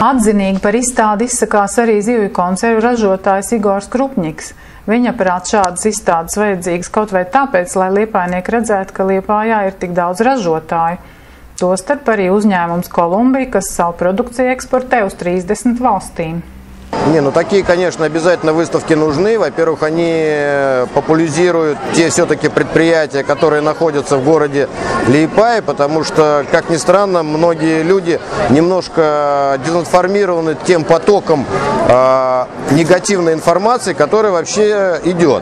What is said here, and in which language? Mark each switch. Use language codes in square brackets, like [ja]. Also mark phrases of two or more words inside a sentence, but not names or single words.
[lv] Atzinīgi par izstādi izsakās arī zivju konservu ražotājs Igors Krupņiks. Viņa prāt šādas izstādes vajadzīgas kaut vai tāpēc, lai liepājnieki redzētu, ka Liepājā ir tik daudz ražotāju. Tostarp arī uzņēmums Kolumbija, kas savu produkciju eksportē uz 30 valstīm. [ru] Такие, конечно, обязательно выставки нужны. Во-первых, они популяризируют те все-таки предприятия, которые находятся в городе Лиепая, потому что, как ни странно, многие люди немножко дезинформированы тем потоком негативной информации, которая вообще идет.